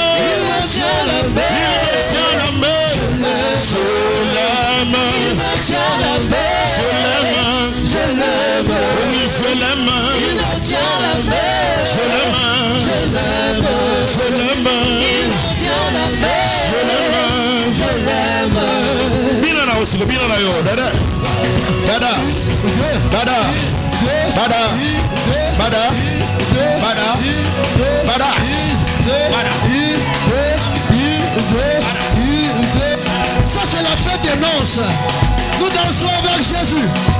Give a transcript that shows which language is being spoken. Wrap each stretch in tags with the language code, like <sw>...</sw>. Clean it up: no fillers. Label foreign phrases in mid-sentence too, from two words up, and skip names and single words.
<fr>Il me tient la main. Il me tient la main. Je l'aime. Il me tient la main. Je l'aime. Je l'aime. Oui, je l'aime. Il me tient la main. Je l'aime. Je l'aime. Je l'aime. Il me tient la main. Je l'aime. Je l'aime.</fr> <ln>Bina na osilo, bina na yo, dada. Dada. Dada. Dada. Dada. Dada. Dada.</ln> <fr>Ça c'est la fête des noces. Nous dansons avec Jésus.</fr>